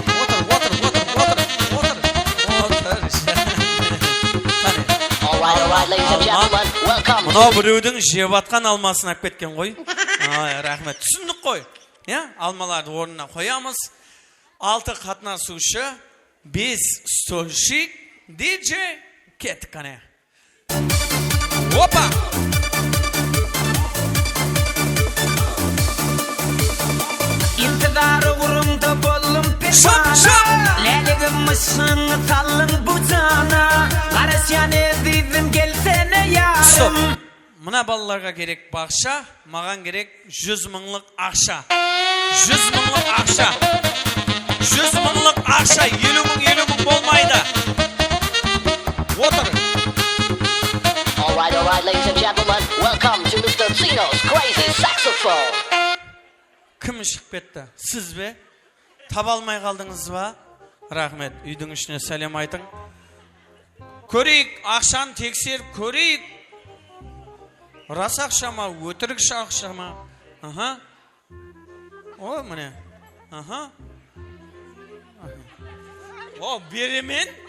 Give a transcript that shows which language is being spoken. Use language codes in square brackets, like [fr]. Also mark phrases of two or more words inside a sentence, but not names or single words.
[kk] Мұнау біреудің жеп атқан алмасын ап кеткен ғой. Рахмет. Түсіндік қой. Алмаларды орнына қоямыз. 6 қатынасушы, 5 стөлшік, диджей, кет, қане. Опа! İntidar uğrumda bollum pişmana, lelігім мысыңы талың бұтана, қарасян едейдім келсene ярым. Мұна балаларға керек бақша, маған керек 100 мыңлық ақша. 100 мыңлық ақша. 100 мыңлық ақша. 50 мың болмайды. Отыр. [en] All right, ladies and gentlemen, welcome to Mr. Zeno's Crazy Saxophone. [kk] Кім шығып кетті? Сіз бе? Таба алмай қалдыңыз ба? Рахмет. Үйдің ішіне сәлем айтың. Көрейік, ақшаны тексеріп көрейік. Рас ақша ма, өтірік ақша ма? О, міне. О, беремен?